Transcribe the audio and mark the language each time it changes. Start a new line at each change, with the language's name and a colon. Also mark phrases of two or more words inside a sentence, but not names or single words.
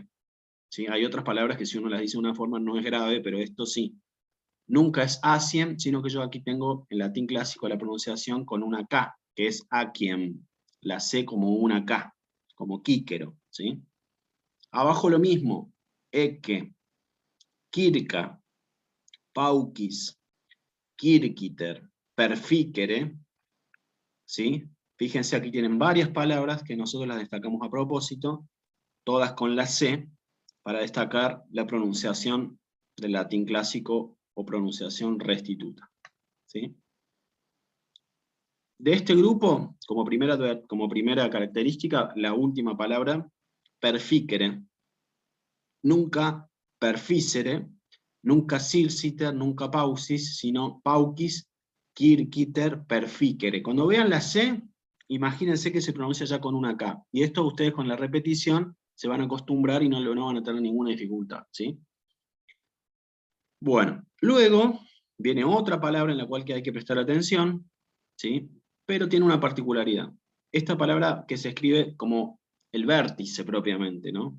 Spanish: ¿Sí? Hay otras palabras que si uno las dice de una forma no es grave, pero esto sí. Nunca es asiem, sino que yo aquí tengo en latín clásico la pronunciación con una K, que es aquiem. La C como una K, como quíquero. ¿Sí? Abajo lo mismo.
Latin: Eke, kirka, pauquis, kirkiter, perfíquere.
Spanish: ¿Sí? Fíjense, aquí tienen varias palabras que nosotros las destacamos a propósito, todas con la C, para destacar la pronunciación del latín clásico o pronunciación restituta. ¿Sí? De este grupo, como primera característica, la última palabra, perfíquere. Nunca perfícere, nunca silciter, nunca paucis, sino
Latin: pauquis, kirkiter, perfíquere.
Spanish: Cuando vean la C, imagínense que se pronuncia ya con una K. Y esto ustedes con la repetición se van a acostumbrar y no van a tener ninguna dificultad. ¿Sí? Bueno, luego viene otra palabra en la cual hay que prestar atención, ¿sí? Pero tiene una particularidad. Esta palabra que se escribe como el vértice propiamente, ¿no?